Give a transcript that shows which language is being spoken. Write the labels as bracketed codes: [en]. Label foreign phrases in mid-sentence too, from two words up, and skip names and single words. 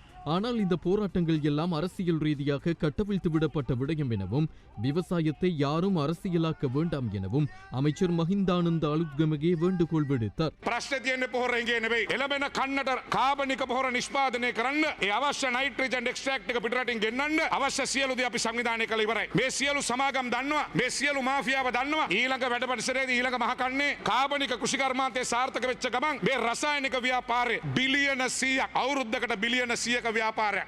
[ta] ஆனால் இந்த போராட்டங்கள் எல்லாம் அரசியல் ரீதியாக கட்டவிழ்த்து விடப்பட்ட விடயம் எனவும் விவசாயத்தை யாரும் அரசியலாக்க வேண்டாம் எனவும் அமைச்சர் மஹிந்தானந்த අලුත්ගමගේ வேண்டுகோள் விடுத்தார். [si] ප්‍රශ්නේ තියෙන්නේ පොහොර එංගේ නෙවෙයි. එළඹෙන කන්නට කාබනික පොහොර නිෂ්පාදනය කරන්න ඒ අවශ්‍ය [en] nitrogen extract [si] එක පිටරටින් ගෙන්නන්න අවශ්‍ය සියලු දේ අපි සංවිධානය කළ ඉවරයි. මේ සියලු සමාගම් දන්නවා. මේ සියලු මාෆියාව දන්නවා. ඊළඟ වැඩ පරිසරයේදී ඊළඟ මහකන්නේ කාබනික කෘෂිකර්මාන්තයේ සාර්ථක වෙච්ච ගමන් මේ රසායනික ව්‍යාපාරය බිලියන 100ක් අවුරුද්දකට බිලියන 100ක ව්‍යාපාරයක්.